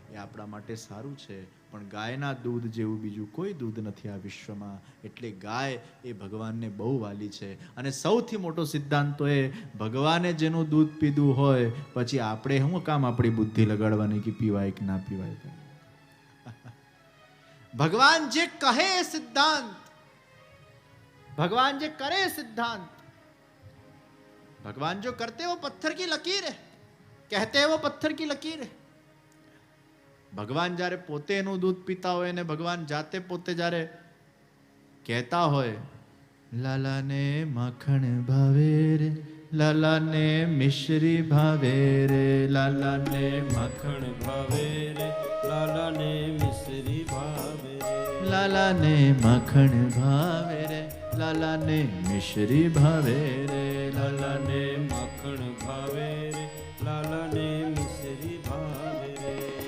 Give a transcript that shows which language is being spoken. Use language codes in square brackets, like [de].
[gu] એ આપણા માટે સારું છે. પણ ગાયના દૂધ જેવું બીજું કોઈ દૂધ નથી આ વિશ્વમાં. એટલે ગાય એ ભગવાનને બહુ વાલી છે. અને સૌથી મોટો સિદ્ધાંત તો એ, ભગવાને જેનું દૂધ પીધું હોય પછી આપણે શું કામ આપણી બુદ્ધિ લગાડવાની કે પીવાય કે ના પીવાય. ભગવાન જે કહે એ સિદ્ધાંત, भगवान जे करे सिद्धांत, [hi] भगवान जो करते वो पत्थर की लकीर है, कहते हैं वो पत्थर की लकीर है. [gu] ભગવાન જ્યારે પોતે એનું દૂધ પીતા હોય ને ભગવાન જાતે પોતે જ્યારે કહેતા હોય, લાલાને માખણ ભાવે રે, લાલાને મિશ્રી ભાવે રે, લાલાને માખણ ભાવે રે, લાલાને મિશ્રી ભાવે રે, લાલાને માખણ ભાવે રે, લાલાને મિશ્રી ભાવે રે, લાલાને માખણ ભાવે રે, લાલાને મિશ્રી ભાવે રે.